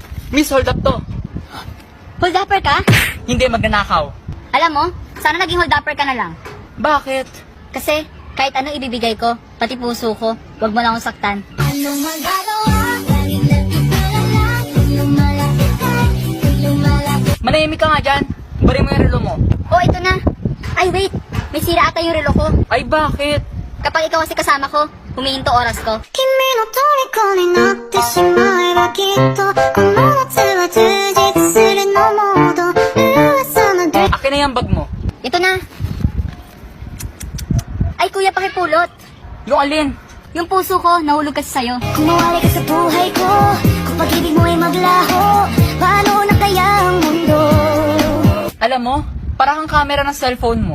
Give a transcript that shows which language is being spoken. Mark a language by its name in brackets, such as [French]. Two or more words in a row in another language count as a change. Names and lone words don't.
[English] Miss, hold up to. Hold upper ka? [Filipino] Hindi magnanakaw. Alam mo, sana naging [English] hold upper [Filipino] ka na lang. Bakit? Kasi kahit ano ibibigay ko, pati puso ko, wag mo lang akong saktan. Anong magagawa? Laging nagtitulala. Kung lumalapit ka, kung lumalapit. Manahimik ka nga dyan. Bari mo yung relo mo. Oh, ito na. Ay, wait. May sira ata yung relo ko. Ay, bakit? Kapag ikaw kasi kasama ko, humihinto oras ko. [Japanese] 君の虜になってしまえばきっとこの夏は充実するのモード噂のドリ [Filipino] Akin na yung bag mo. Ito na. Ay, kuya, pakipulot. Yung alin? Yung puso ko, nahulog kasi sa'yo. Kung mawali ka sa buhay ko kung pag-ibig mo ay maglaho paano na kaya ang mundo Alam mo, parang kang camera ng cellphone mo.